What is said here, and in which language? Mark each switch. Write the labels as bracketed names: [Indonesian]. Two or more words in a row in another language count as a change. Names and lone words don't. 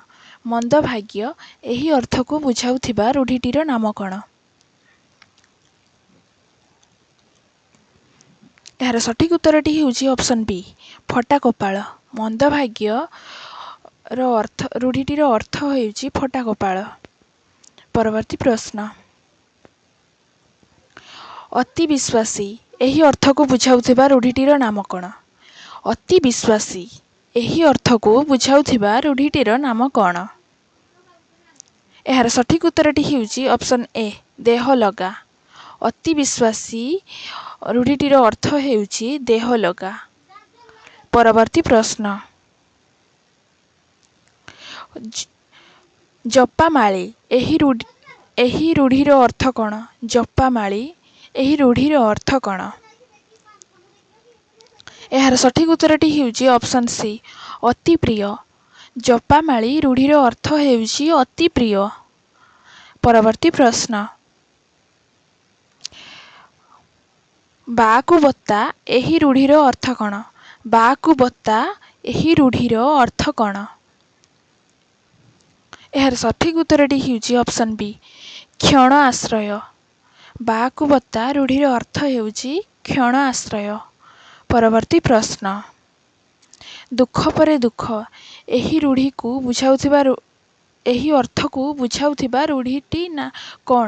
[Odia] ମନ୍ଦଭାଗ୍ୟ ଏହି ଅର୍ଥ କୁ ବୁଝାଉଥିବା ରୂଢ଼ିଟିର ନାମ କଣ? ଏହାର ସଠିକ ଉତ୍ତରଟି ହେଉଛି [English] option B [Odia] ଫଟା କପାଳ। ମନ୍ଦଭାଗ୍ୟ ର ଅର୍ଥ ରୂଢ଼ିଟିର ଅର୍ଥ ହେଉଛି ଫଟା କପାଳ। ପରବର୍ତ୍ତୀ ପ୍ରଶ୍ନ, ଅତି ବିଶ୍ୱାସୀ ଏହି ଅର୍ଥ କୁ ବୁଝାଉଥିବା ରୂଢ଼ିଟିର ନାମ କଣ? ଅତି ବିଶ୍ୱାସୀ ଏହି ଅର୍ଥ କୁ ବୁଝାଉଥିବା ରୂଢ଼ିଟିର ନାମ କଣ? ଏହାର ସଠିକ ଉତ୍ତରଟି ହେଉଛି [English] option A [Odia] ଦେହ ଲଗା। ଅତି ବିଶ୍ୱାସୀ ରୂଢ଼ିଟିର ଅର୍ଥ ହେଉଛି ଦେହ ଲଗା। ପରବର୍ତ୍ତୀ ପ୍ରଶ୍ନ, ଜପାମାଳୀ ଏହି ରୂଢ଼ିର ଅର୍ଥ କଣ? ଜପାମାଳୀ ଏହି ରୂଢ଼ିର ଅର୍ଥ କଣ? ଏହାର ସଠିକ ଉତ୍ତରଟି ହେଉଛି [English] option C [Odia] ଅତି ପ୍ରିୟ। ଜପାମାଳୀ ରୂଢ଼ିର ଅର୍ଥ ହେଉଛି ଅତି ପ୍ରିୟ। ପରବର୍ତ୍ତୀ ପ୍ରଶ୍ନ, ବାଙ୍କୁ ବତା ଏହି ରୂଢ଼ିର ଅର୍ଥ କଣ? ବାଙ୍କୁ ବତା ଏହି ରୂଢ଼ିର ଅର୍ଥ କଣ? ଏହାର ସଠିକ ଉତ୍ତରଟି ହେଉଛି [English] option B [Odia] କ୍ଷଣ ଆଶ୍ରୟ। ବାଙ୍କୁ ବତା ରୂଢ଼ିର ଅର୍ଥ ହେଉଛି କ୍ଷଣ ଆଶ୍ରୟ। ପରବର୍ତ୍ତୀ ପ୍ରଶ୍ନ, ଦୁଃଖ ପରେ ଦୁଃଖ ଏହି ରୂଢ଼ି କୁ ବୁଝାଉଥିବା ଏହି ଅର୍ଥ କୁ ବୁଝାଉଥିବା ରୂଢ଼ିଟି ନା କଣ?